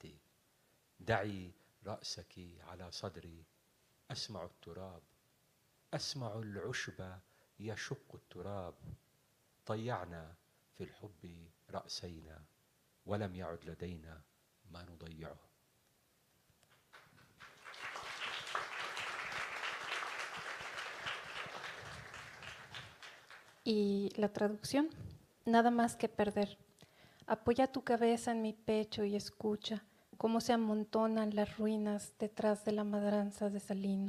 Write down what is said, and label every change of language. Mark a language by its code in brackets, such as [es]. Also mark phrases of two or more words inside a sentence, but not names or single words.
[ar] دعي رأسك على صدري أسمع التراب. أسمع العشب يشق التراب. ضيعنا في الحب رأسينا ولم يعد لدينا ما نضيعه. [es] Y la traducción, nada más que perder. Apoya tu cabeza en mi pecho y escucha cómo se amontonan las ruinas detrás de la madraza de Salino.